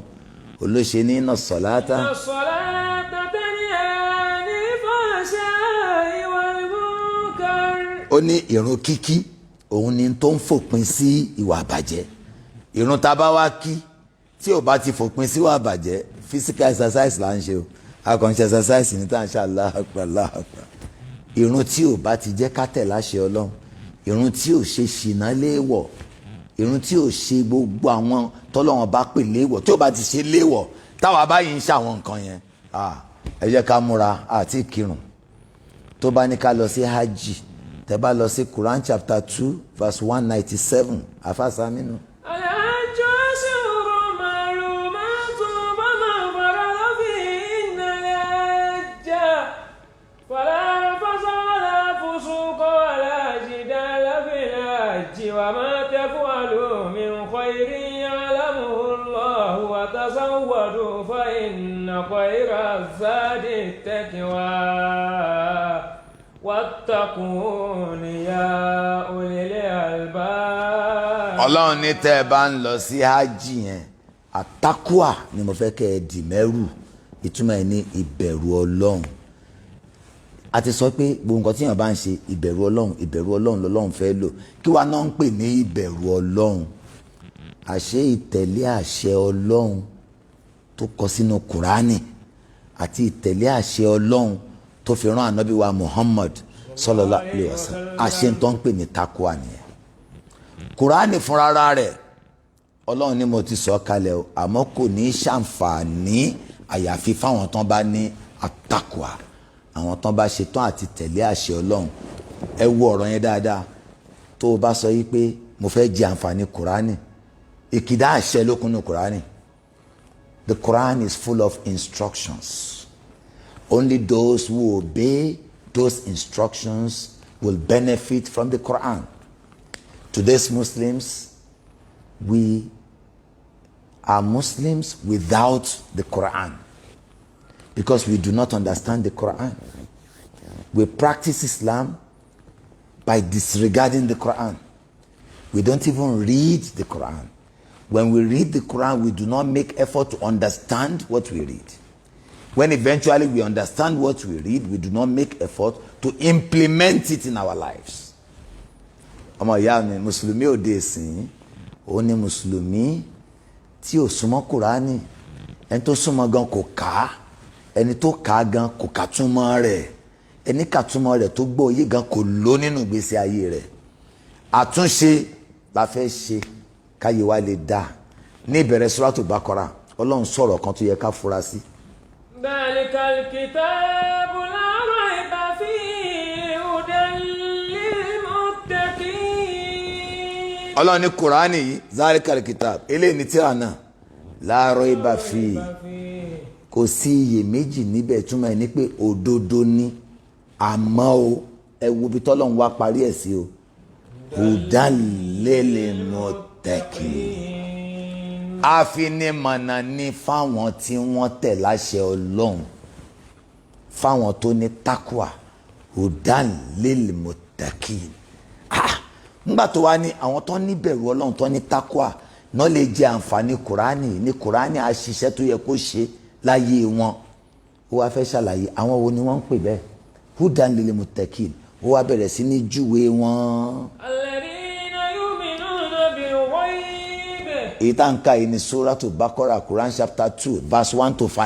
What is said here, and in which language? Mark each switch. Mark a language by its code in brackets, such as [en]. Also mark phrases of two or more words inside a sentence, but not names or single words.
[yo] Olóṣè ní iná sọ̀láátà. Ó ní ìrun kíkí, òun ni tó ń fòpin sí ìwà àbàjẹ́. Ìrun tá a bá wá kí, tí ò bá ti fòpin sí ìwà àbàjẹ́, [en] physical exercise [yo] là ń ṣe o. A kàn ń ṣe exercise ní tá à ń ṣe [ar] الله أكبر، الله أكبر. [yo] Ìrun tí ò bá ti jẹ́ ká tẹ̀lé àṣẹ Ọlọ́run, ìrun tí ò ṣe ṣìnà léèwọ̀, ìrun tí ò ṣe gbogbo àwọn tọ́lọ́run bá pè léèwọ̀, tí ò bá ti ṣe léèwọ̀, táwa báyìí ń ṣàwọn nǹkan yẹn, ẹ jẹ́ ká múra àti kírun. Tó bá ní ká lọ sí hajj, tẹ́ bá lọ sí [en] Quran chapter 2 verse 197, [yo] àfàsàmínú. [ar] وما تفعلوا من خير يعلمه الله وتزودوا فإن خير الزاد التقوى واتقون يا أولي الألباب. [yo] Ọlọ́run ní tẹ́ ẹ bá ń lọ sí hajj yẹn, àtàkùà ni mo fẹ́ kẹ́ ẹ dì mẹ́rù. Ìtumọ̀ ẹ̀ ní ìbẹ̀rù Ọlọ́run. A ti sọ pé gbogbo nǹkan tí èèyàn bá ń ṣe ìbẹ̀rù Ọlọ́run lọ́lọ́run fẹ́ lò. Kí wàá náà ń pè ní ìbẹ̀rù Ọlọ́run? Àṣé ìtẹ̀lé àṣẹ Ọlọ́run tó kọ sínú Kùránì àti ìtẹ̀lé àṣẹ Ọlọ́run tó fi rán ànábì wa Muhammad [ar] صلى الله عليه وسلم. [yo] Àṣẹ tó ń pè ní takuwa nìyẹn. Kùránì fúnra rẹ̀ Ọlọ́run ni mo ti sọ kalẹ̀ o, àmọ́ kò ní ṣàǹfààní àyàfi fáwọn tán bá ní àtàkùwà, àwọn tán bá ṣetán àti tẹ̀lé àṣẹ Ọlọ́run. Ẹ wo ọ̀rọ̀ yẹn dáadáa. Tó o bá sọ yí pé mo fẹ́ jẹ àǹfààní Kùránì, ìkìdá àṣẹ ló kúnnú Kùránì. [en] The Quran is full of instructions. Only those who obey those instructions will benefit from the Quran. Today's Muslims, we are Muslims without the Quran, because we do not understand the Quran. We practice Islam by disregarding the Quran. We don't even read the Quran. When we read the Quran, we do not make effort to understand what we read. When eventually we understand what we read, we do not make effort to implement it in our lives. [yo] Ọmọ ìyá mi, Mùsùlùmí òde ìsìn, ó ní Mùsùlùmí tí ò súnmọ́ Kùránì, ẹni tó súnmọ́ gan kò kà, ẹni tó kà gan kò kà túmọ̀ rẹ̀, ẹni kà túmọ̀ rẹ̀ tó gbọ́ òye gan kò lò nínú ìgbésí ayé rẹ̀. Àtúnṣe la fẹ́ ṣe káyé wa lè dá, ní ìbẹ̀rẹ̀ Suratul Baqara Ọlọ́run sọ̀rọ̀ kan tó yẹ ká fura sí. [ar] ذلك الكتاب لا ريب فيه هدى للمتقين. [yo] Ọlọ́run ní Kùránì yìí [ar] ذلك الكتاب [yo] eléyìí ní tírà náà [ar] لا ريب فيه [yo] kò sí iyèméjì níbẹ̀ túmọ̀ ní pé òdodo ni àmọ́ o ẹ wo bí tọ́lọ́run wá parí ẹ̀ sí o [ar] هدى للمتقين. [yo] Àfinimọ̀nà ni fáwọn tí wọ́n tẹ̀ láṣẹ Ọlọ́run fáwọn tó ní takwa [ar] هدى للمتقين. [yo] Nígbà tó wá ní àwọn tó ní bẹ̀rù Ọlọ́run tó ní takwa náà lè jẹ àǹfààní Kùránì ní Kùránì àṣìṣe tó yẹ kó ṣe láyé wọn. Ó wá fẹ́ ṣàlàyé àwọn wo ni wọ́n ń pè bẹ́ẹ̀ [ar] هدى للمتقين. [yo] Ó wá bẹ̀rẹ̀ sí ní júwe wọn. Èyí tá ń ka yìí ní Suratul Baqara [en] Quran chapter 2 verse 1 to 5.